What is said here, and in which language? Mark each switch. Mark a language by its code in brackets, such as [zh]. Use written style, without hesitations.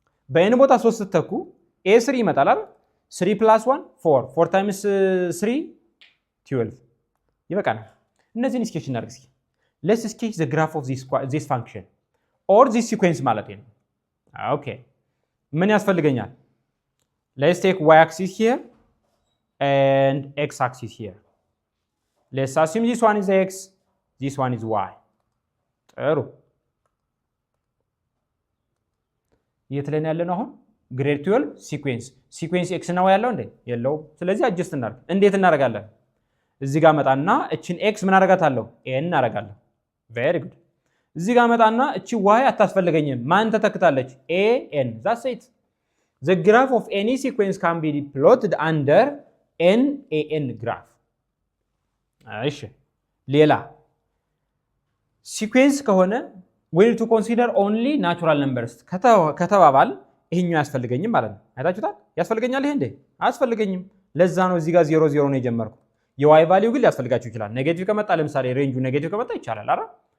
[am] በኤን ቦታ 3 ስትተኩ ኤ 3 ይመጣል አይደል? 3 + 1 4 4 ታይምስ 3 12 ይበቃናል። እነዚህን ስኬች እናድርግ እስኪ። [en] let's sketch the graph of this function or this sequence [am] ማለት ነው። ኦኬ ምን ያስፈልገኛል? [en] let's take y axis here and x axis here. let's assume this one is x, this one is y. [am] ጥሩ የት ላይ ነው ያለነው አሁን? ግሬድ 12 ሲኩዌንስ ኤክስ ነው ያለው እንዴ? የለውም። ስለዚህ አጀስት እናድርግ። እንዴት እናደርጋለን? እዚህ ጋር መጣና እቺን ኤክስ ምን አደርጋታለሁ? ኤን አደርጋለሁ። ቬሪ ጉድ። እዚህ ጋር መጣና እቺ ዋይ አታስፈልገኝም። ማን ተተክታለች? [en] ኤ ኤን። ዛትስ ኢት። the graph of any sequence can be plotted under n a n graph. [am] እሺ ሌላ ሲኩዌንስ ከሆነ [en] we need to consider only natural numbers [am] ከተባባል ይሄኛው ያስፈልገኝም ማለት ነው። አይታችሁታል? ያስፈልገኛል ይሄ እንዴ? አያስፈልገኝም። ለዛ ነው እዚህ ጋር 0 0 ነው የጀመርኩ። የዋይ ቫልዩ ግን ሊያስፈልጋችሁ ይችላል። ኔጌቲቭ ከመጣ ለምሳሌ ሬንጁ ኔጌቲቭ ከመጣ ይቻላል አይደል?